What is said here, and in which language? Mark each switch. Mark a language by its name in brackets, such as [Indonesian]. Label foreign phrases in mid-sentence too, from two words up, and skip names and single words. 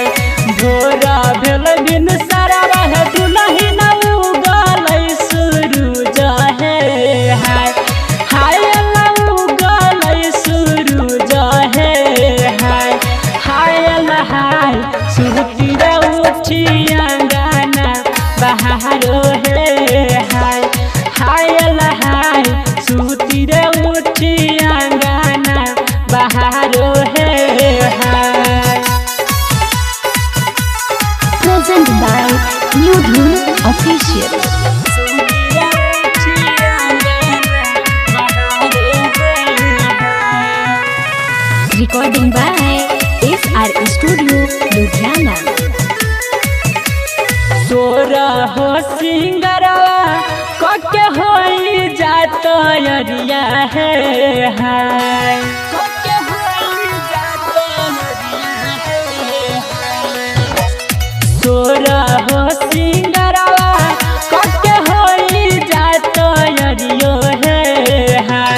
[Maithili] भोरा भेल दिन सरवा है दुल्हन उगल सूरज है हाय हाय अल्लाह उगल सूरज है हाय हाय अल्लाह हाय सूती रे उठिया गाना बहारो है हाय हाय अल्लाह हाय सूती रे उठिया गाना बहारो है हाय। [English] Present by New Dhun Official. Recording by SR Studio, Ludhiana. [Maithili] तोरा हो सिंगरवा कके होई जात अरिया है हाय कके होई जात अरिया है तोरा हो सिंगरवा कके होई जात अरियो है हाय